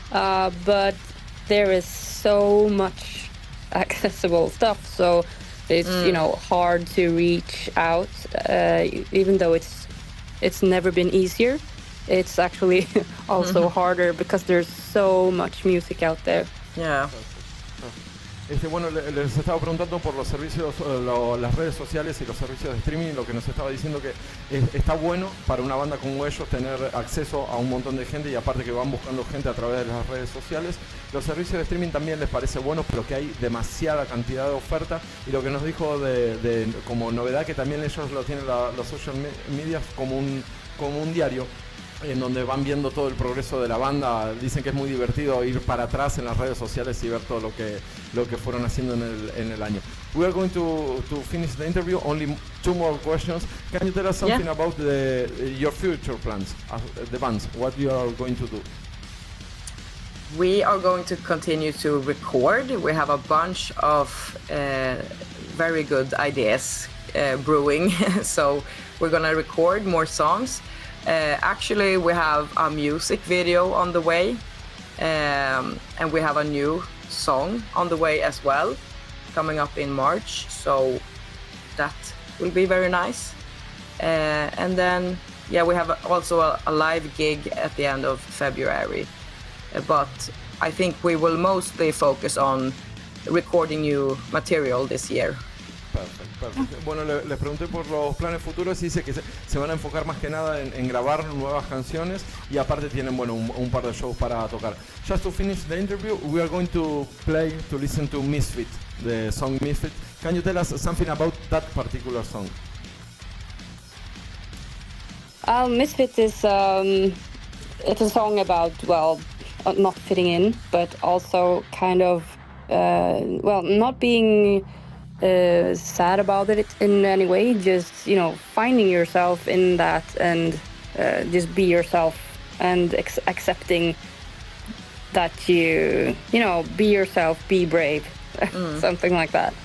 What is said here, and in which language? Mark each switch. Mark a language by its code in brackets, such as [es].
[en] But there is so much accessible stuff, so it's you know, hard to reach out. Even though it's never been easier, it's actually also harder because there's so much music out there. Yeah. [es] Bueno, les estaba preguntando por los servicios, las redes sociales y los servicios de streaming. Lo que nos estaba diciendo que está bueno para una banda como ellos tener acceso a un montón de gente, y aparte que van buscando gente a través de las redes sociales. Los servicios de streaming también les parece bueno, pero que hay demasiada cantidad de oferta, y lo que nos dijo de como novedad, que también ellos lo tienen los social media como un diario en donde van viendo todo el progreso de la banda. Dicen que es muy divertido ir para atrás en las redes sociales y ver todo lo que fueron haciendo en el año. [en] We are going to finish the interview. Only 2 more questions. Can you tell us something about your future plans, the bands? What you are going to do? We are going to continue to record. We have a bunch of very good ideas brewing, so we're gonna record more songs. Actually, we have a music video on the way, and we have a new song on the way as well, coming up in March, so that will be very nice. And then, we have also a live gig at the end of February, but I think we will mostly focus on recording new material this year. [es] Perfecto. Bueno, les pregunté por los planes futuros y dice que se van a enfocar más que nada en grabar nuevas canciones, y aparte tienen, bueno, un par de shows para tocar. [en] Just to finish the interview, we are going to listen to Misfit, the song Misfit. Can you tell us something about that particular song? Misfit is it's a song about, well, not fitting in, but also kind of not being sad about it in any way, just, you know, finding yourself in that and just be yourself and accepting that you know, be yourself, be brave, something like that.